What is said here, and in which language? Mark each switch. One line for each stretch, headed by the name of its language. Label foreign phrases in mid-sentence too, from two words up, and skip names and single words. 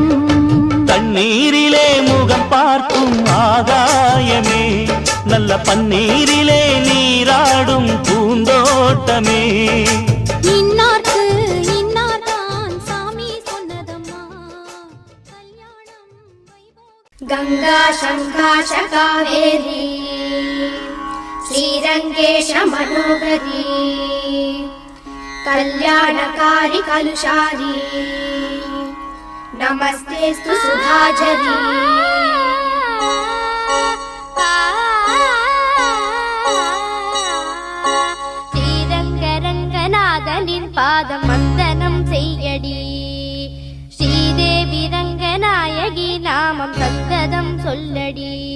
Tamil: தண்ணீரிலே முகம் பார்க்கும் ஆகாயமே, நல்ல பன்னீரிலே நீராடும் பூந்தோட்டமே. இன்னார்க்கு இன்னார்தான் சாமி சொன்னதம்மா. கல்யாணம் வைபோகம்.
Sanskrit: गंगा शङ्काश कावेरी श्रीरङ्गेश मनोहरी कल्याणकारी कलुषारी नमस्तेस्तु सुधाझरी.
Tamil: ஸ்ரீரங்கரங்கநாதனின் பாதம் வந்தனம் செய்யடி. ஸ்ரீதேவி ரங்கநாயகி நாமம் சந்ததம் சொல்லடி.